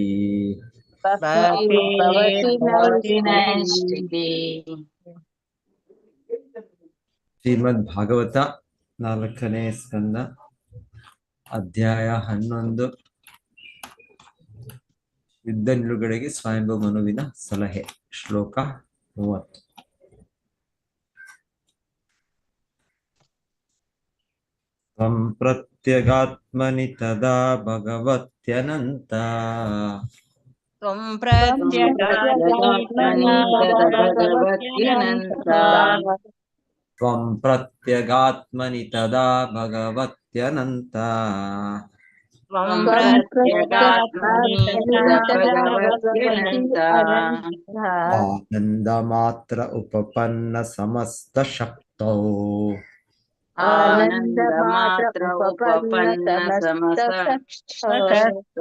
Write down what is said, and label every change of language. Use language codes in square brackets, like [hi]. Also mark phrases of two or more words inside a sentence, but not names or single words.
[sa] ಭಕ್ತಿರ್ಭವತಿ ನೈಷ್ಠಿಕೀ. [kn] ಶ್ರೀಮದ್ ಭಾಗವತ 4ನೇ ಸ್ಕಂದ ಅಧ್ಯಾಯ 11 ಯುದ್ಧ ನಿಲುಗಡೆಗೆ ಸ್ವಯಂಭೂ ಮನುವಿನ ಸಲಹೆ. ಶ್ಲೋಕ 30. [sa] ತ್ವಂ ಪ್ರತ್ಯಗಾತ್ಮನಿ ತದಾ ಭಗವತ್ಯನಂತ ತ್ವಂ ಪ್ರತ್ಯಗಾತ್ಮನಿ ಭಗವತ್ಯನಂತ. ತ್ವಂ ಪ್ರತ್ಯಗಾತ್ಮನಿ ತದಾ ಭಗವತ್ಯನಂತ ತ್ವಂ ಪ್ರತ್ಯಗಾತ್ಮನಿ ಭಗವತ್ಯನಂತ. ಆನಂದ ಮಾತ್ರ ಉಪಪನ್ನ ಸಮಸ್ತ ಶಕ್ತೌ ಆನಂದ ಮಾತ್ರ ಉಪಪನ್ನ ಸಮಸ್ತ ಶಕ್ತೌ.